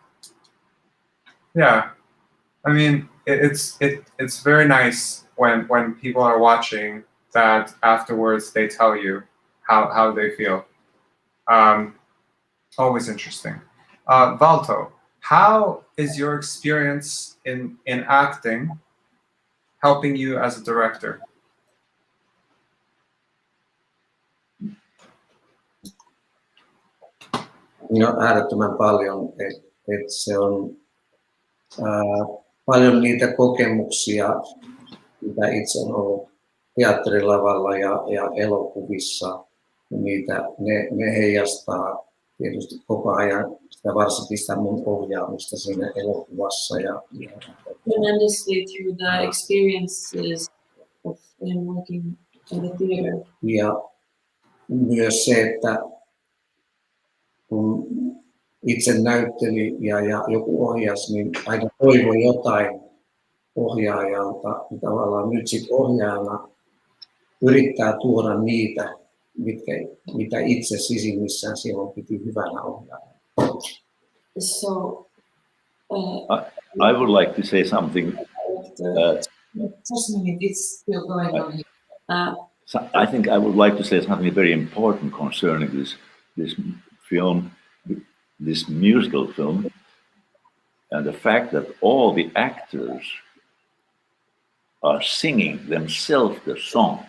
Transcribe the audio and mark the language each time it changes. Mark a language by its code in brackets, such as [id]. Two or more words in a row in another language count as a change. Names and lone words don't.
[en] Yeah, I mean, it's very nice when people are watching that afterwards they tell you how they feel. Always interesting. Valto, how is your experience in acting helping you as a director? [fi] No, äärettömän paljon, että se on paljon niitä kokemuksia, mitä itse on ollut teatterilavalla ja elokuvissa, ne heijastaa tietysti koko ajan sitä, varsinkin sitä mun ohjaamista siinä elokuvassa. [en] Tremendously through the experiences of him working in the theater. [fi] Ja myös se, että kun itse näytteli ja joku ohjasi, niin aina toivoi jotain ohjaajalta. Tavallaan nyt sitten ohjaajana yrittää tuoda niitä, mitä itse sisimmissään silloin piti hyvänä ohjaajana. [en] So, I would like to say something. Just a minute, it's still going on here. I think I would like to say something very important concerning this film, this musical film, and the fact that all the actors are singing themselves the songs.